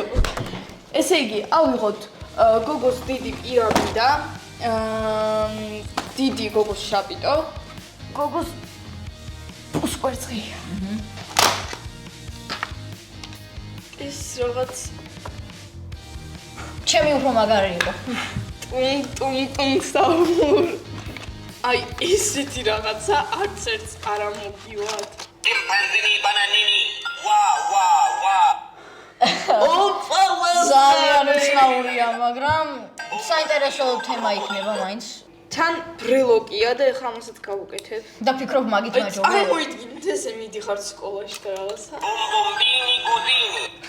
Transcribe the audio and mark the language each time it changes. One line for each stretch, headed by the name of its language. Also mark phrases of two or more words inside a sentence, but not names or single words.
Georgian: ესე იგი, ავიღოთ გოგოს დიდი პირამიდა, დიდი გოგოს შაპიტო, გოგოს პუსკვერცხი. ეს რაღაც ჩემი უფრო მაგარი იყო. ტუნ საუბურ. აი ესეთი რაღაცა არც ერთს არ ამოგივათ. Impandini bananini. Wa. ოპა, ძალიან უცნაურია, მაგრამ საინტერესო თემა იქნება მაინც. თან ბრელოკია და ეხლა ამასაც გავუკეთებ. და ფიქრობ მაგით აი მაჯობია. წარმოიდგინეთ ესე მიდიხარ სკოლაში და რაღაცა. Bombini gudini.